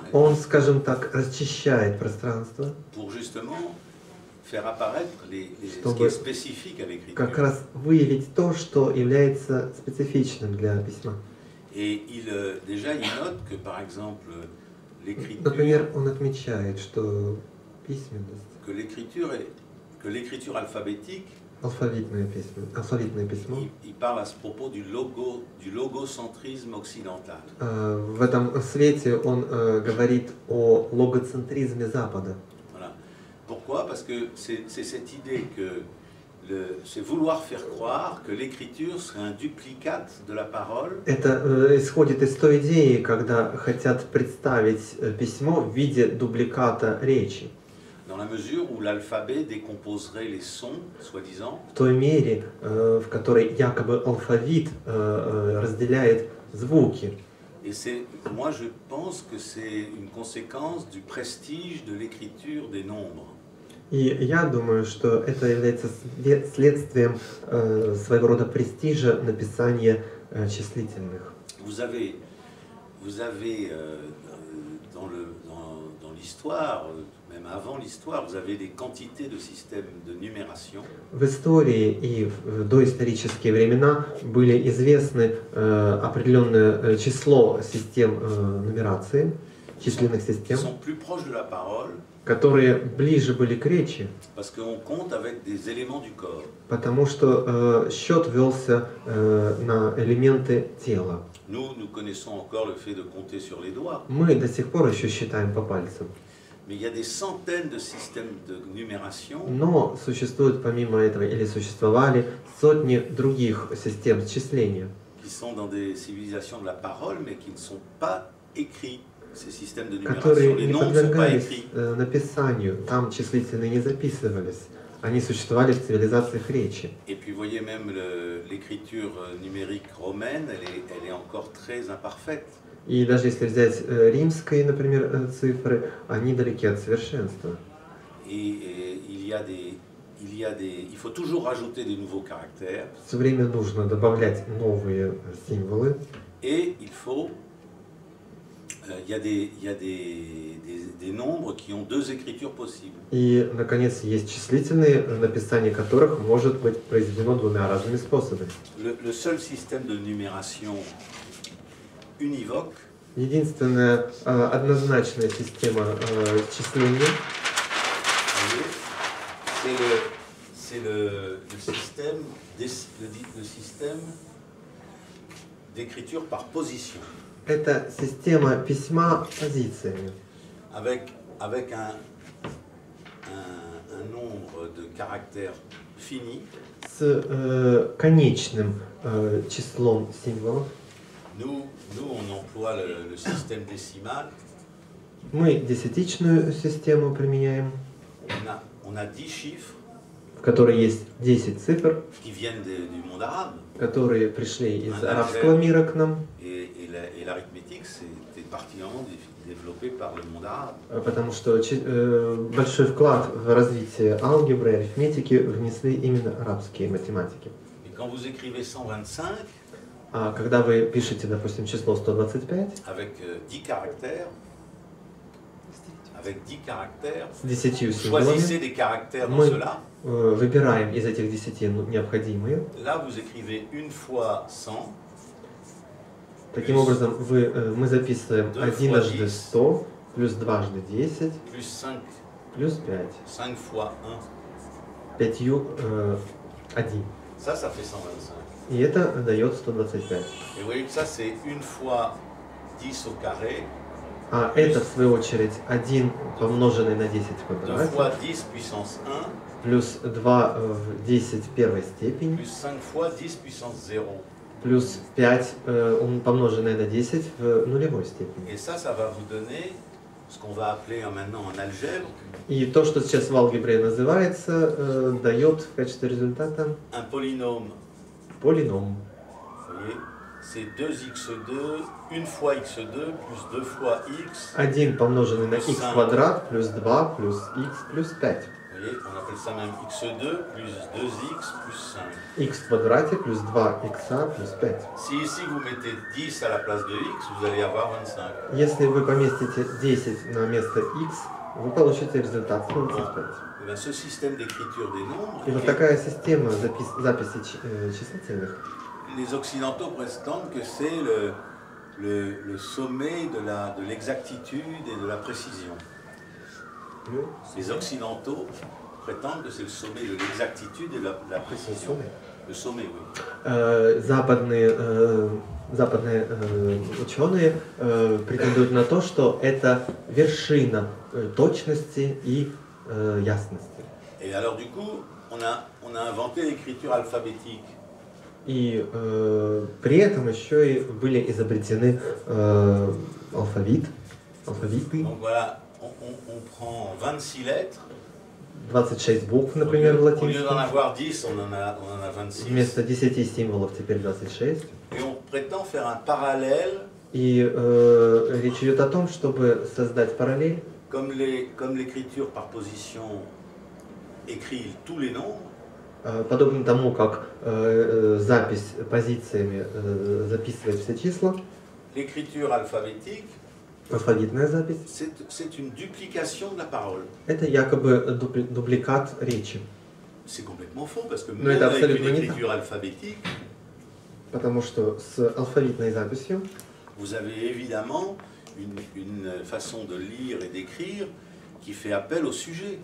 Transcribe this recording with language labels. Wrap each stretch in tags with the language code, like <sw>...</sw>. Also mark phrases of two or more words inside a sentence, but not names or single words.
<ru>Он, скажем так, расчищает пространство,</ru> <fr>pour justement faire apparaître ce</fr> <ru>Чтобы</ru> <fr>qui est spécifique à l'écriture.</fr> <ru>как раз выявить то, что является специфичным для письма.</ru> <fr>Et déjà, il note que, par exemple, l'écriture,</fr> <ru>Например, он отмечает, что письменность,</ru> <fr>que l'écriture alphabétique,</fr> <ru>алфавитное письмо,</ru> <fr>il parle à ce propos du logocentrisme occidental.</fr> <ru>В этом свете он говорит о логоцентризме Запада.</ru> <fr>Voilà. Pourquoi? Parce que c'est cette idée que c'est vouloir faire croire que l'écriture serait un duplicate de la parole.</fr> <ru>Это исходит из той идеи, когда хотят представить письмо в виде дубликата речи.</ru> <fr>Dans la mesure où l'alphabet décomposerait les sons, soi-disant.</fr> <ru>В той мере, в которой якобы алфавит разделяет звуки.</ru> <fr>Et moi je pense que c'est une conséquence du prestige de l'écriture des nombres.</fr> <ru>И я думаю, что это является следствием своего рода престижа написания числительных.</ru> <fr>Vous avez dans l'histoire, même avant l'histoire, vous avez des quantités de systèmes de numération.</fr> <ru>В истории и в доисторические времена были известны определенное число систем нумерации, численных систем,</ru> <fr>Sont plus proches de la parole.</fr> <ru>которые ближе были к речи,</ru> <fr>Parce qu'on compte avec des éléments du corps.</fr> <ru>потому что счет велся на элементы тела.</ru> <fr>Nous connaissons encore le fait de compter sur les doigts.</fr> <ru>Мы до сих пор еще считаем по пальцам.</ru> <fr>Mais il y a des centaines de systèmes de numération</fr> <ru>Но существует помимо этого, или существовали сотни других систем счисления,</ru> <fr>qui sont dans des civilisations de la parole, mais qui ne sont pas écrits. Ces systèmes de</fr> <ru>которые</ru> <fr>numération, les</fr> <ru>не</ru> <fr>noms ne sont pas</fr> <ru>подвергались</ru> <fr>écrits.</fr> <ru>написанию, там числительные не записывались. Они существовали в цивилизациях речи.</ru> <fr>Et puis vous voyez même l'écriture numérique romaine, elle est encore très imparfaite.</fr> <ru>И даже если взять римские, например, цифры, они далеки от совершенства.</ru> <fr>Et il faut toujours rajouter des nouveaux caractères.</fr> <ru>Все время нужно добавлять новые символы.</ru> <fr>Et il y a des nombres qui ont deux écritures possibles.</fr> <ru>И, наконец, есть числительные, написание которых может быть произведено двумя разными способами.</ru> <fr>Le seul système de numération univoque,</fr> <ru>Единственная однозначная система числения</ru> <fr>c'est le système d'écriture par position.</fr> <ru>Это система письма позициями.</ru> <fr>Avec un nombre de caractères fini.</fr> <ru>С конечным числом символов.</ru> <fr>Nous on emploie le système décimal.</fr> <ru>Мы десятичную систему применяем.</ru> <fr>On a 10 chiffres,</fr> <ru>в которой есть 10 цифр,</ru> <fr>qui viennent du monde arabe.</fr> <ru>которые пришли из арабского мира к нам.</ru> <fr>Et l'arithmétique, c'était particulièrement développé par le monde arabe.</fr> <ru>Потому что большой вклад в развитие алгебры и арифметики внесли именно арабские математики.</ru> <fr>Et quand vous écrivez 125,</fr> <ru>а когда вы пишете, допустим, число 125,</ru> <fr>avec 10 caractères,</fr> <ru>с 10</ru> <fr>choisissez des caractères dans cela.</fr> <ru>Выбираем из этих 10 необходимые.</ru> <fr>Là, vous écrivez une fois 100.</fr> <ru>Таким образом, мы записываем единожды 100, плюс дважды 10, плюс 5.</ru> <fr>5 fois 1.</fr> <ru>5 1.</ru> <fr>Ça fait 125.</fr> <ru>И это дает 125.</ru> <fr>Et vous voyez que ça, c'est une fois 10 au carré.</fr> <ru>А это, в свою очередь, 1 помноженный на 10 в 2 квадрате.</ru> <fr>fois 10 puissance 1.</fr> <ru>Плюс 2 в 10 первой степени.</ru> <fr>Plus 5 fois 10 puissance 0.</fr> <ru>Плюс 5 помноженное на 10 в нулевой степени.</ru> <fr>Et ça va vous donner ce qu'on va appeler maintenant en algèbre.</fr> <ru>И то, что сейчас в алгебре называется, дает в качестве результата</ru> <fr>un polynôme.</fr> <ru>Полином.</ru> <fr>Vous voyez, c'est 2x2, 1 fois x2 plus 2 fois x.</fr> <ru>1 помноженный на x квадрат плюс 2 плюс x плюс 5.</ru> <fr>Vous voyez, on appelle ça même x2 plus 2x plus 5.</fr> <ru>X в квадрате плюс 2x плюс 5.</ru> <fr>Si ici vous mettez 10 à la place de x, vous allez avoir 25.</fr> <ru>Если вы поместите 10 на место x, вы получите результат 25.</ru> <fr>Ben, ce système d'écriture des nombres,</fr> <ru>И вот такая система записи числительных.</ru> <fr>Les occidentaux prétendent que c'est le sommet de l'exactitude et de la précision. Les occidentaux prétendent que c'est le sommet de l'exactitude et de la précision. Le sommet, oui.</fr> <ru>Западные ученые претендуют на то, что это вершина точности и ясности.</ru> <fr>Et alors du coup, on a inventé l'écriture alphabétique.</fr> <ru>И при этом еще и были изобретены алфавиты.</ru> <fr>Donc voilà, on prend 26 lettres.</fr> <ru>26 букв, например, в</ru> <fr>Au lieu d'en</fr> <ru>латинском.</ru> <fr>avoir 10, on en a 26.</fr> <ru>Вместо 10 символов теперь 26.</ru> <fr>Et on prétend faire un parallèle.</fr> <ru>И речь идет о том, чтобы создать параллель.</ru> <fr>Comme l'écriture par position écrit tous les nombres.</fr> <ru>Подобно тому, как запись позициями записывает все числа.</ru> <fr>L'écriture alphabétique.</fr> <ru>Алфавитная запись.</ru> <fr>C'est une duplication de la parole.</fr> <ru>Это якобы дубликат речи.</ru> <fr>C'est complètement faux parce que</fr> <ru>Но</ru> <fr>même</fr> <ru>это</ru> <fr>avec</fr> <ru>абсолютно</ru> <fr>une</fr> <ru>не</ru> <fr>écriture alphabétique,</fr> <ru>Потому что с алфавитной записью</ru> <fr>vous avez évidemment une façon de lire et d'écrire qui fait appel au sujet.</fr>